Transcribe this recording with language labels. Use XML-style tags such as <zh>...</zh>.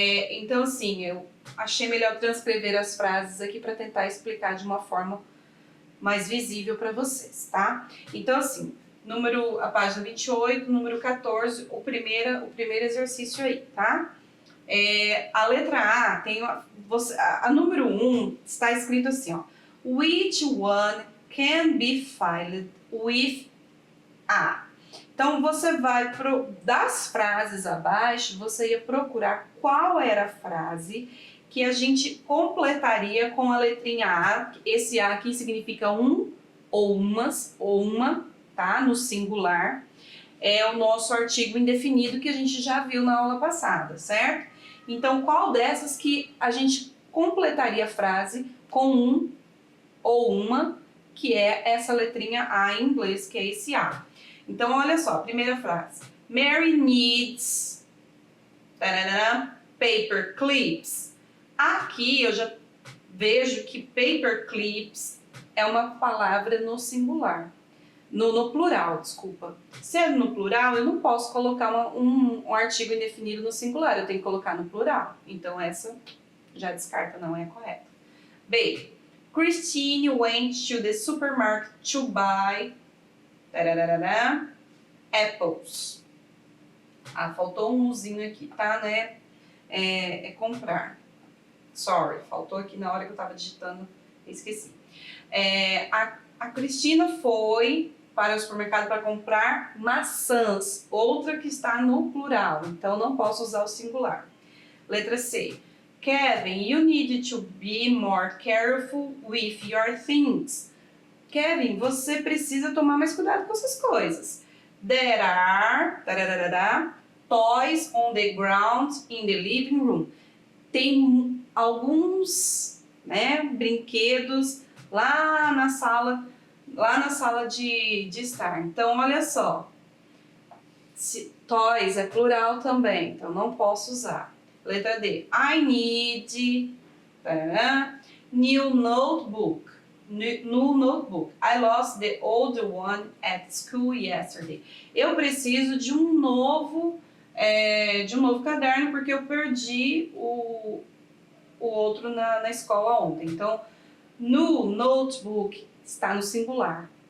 <pt>Então, assim, eu achei melhor transcrever as frases aqui para tentar explicar de uma forma mais visível para vocês, tá? Então, assim, a página 28, número 14, o primeiro exercício aí, tá? A letra A tem a número 1 está escrito assim, ó.</pt> <en>Which one can be filed with A?</en> <pt>Então, você vai das frases abaixo, você ia procurar qual era a frase que a gente completaria com a letrinha A. Esse A aqui significa um ou uma, tá? No singular. É o nosso artigo indefinido que a gente já viu na aula passada, certo? Então, qual dessas que a gente completaria a frase com um ou uma, que é essa letrinha A em inglês, que é esse A. Então, olha só, a primeira frase.</pt> <en>Mary needs paper clips.</en> <pt>Aqui eu já vejo que paper clips é uma palavra no singular. no plural, desculpa. Se é no plural, eu não posso colocar um artigo indefinido no singular, eu tenho que colocar no plural. Então essa já descarta, não é correta. B.</pt> <en>Christine went to the supermarket to buy apples.</en> <pt>Ah, faltou um uzinho aqui, tá, né? É comprar. Sorry, faltou aqui na hora que eu tava digitando, esqueci. A Cristina foi para o supermercado para comprar maçãs, outra que está no plural, então não posso usar o singular. Letra C.</pt> <en>Kevin, you need to be more careful with your things.</en> <pt>Kevin, você precisa tomar mais cuidado com essas coisas.</pt> <en>There are toys on the ground in the living room.</en> <pt>Tem alguns, né, brinquedos lá na sala de estar. Então, olha só. Toys é plural também, então não posso usar.</pt> <en>Letra D. I need new notebook. New notebook. I lost the old one at school yesterday.</en> <pt>Eu preciso de um novo caderno porque eu perdi o outro na escola ontem. Então, no notebook está no singular.</pt>